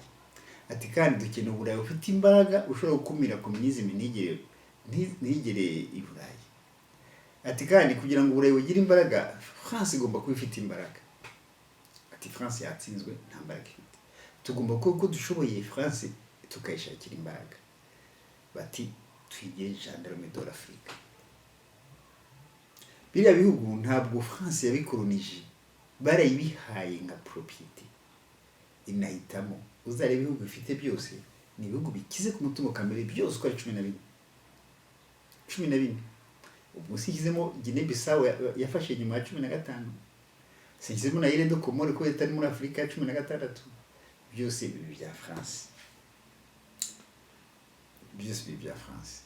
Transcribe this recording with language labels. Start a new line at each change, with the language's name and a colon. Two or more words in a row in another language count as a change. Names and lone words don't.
Kinyarwanda: Ati kandi dukeneye Uburayi ufite imbaraga, ushobora gukumira communism ntigere i Burayi. Ati kandi kugira ngo Uburayi bugire imbaraga, France igomba kuba ifite imbaraga. Ati France yatsinzwe nta mbaraga ifite, tugomba kuko dushoboye France tukayishakira imbaraga bati twigire
French: gendarme de l'Afrique.
Kinyarwanda: Biriya bihugu ntabwo France yabikolonije, barayibihaye nka propriété inahitamo. Uzareba ibihugu bifite byose ni ibihugu bikize ku mutungo kamere byose uko ari 14 ubwo ushyizemo Guinée Bissau yafashe nyuma ya 15, shyizemo na Îles de Comores ko itari muri Afurika ya 16, byose bibi bya France, byose bibi bya France.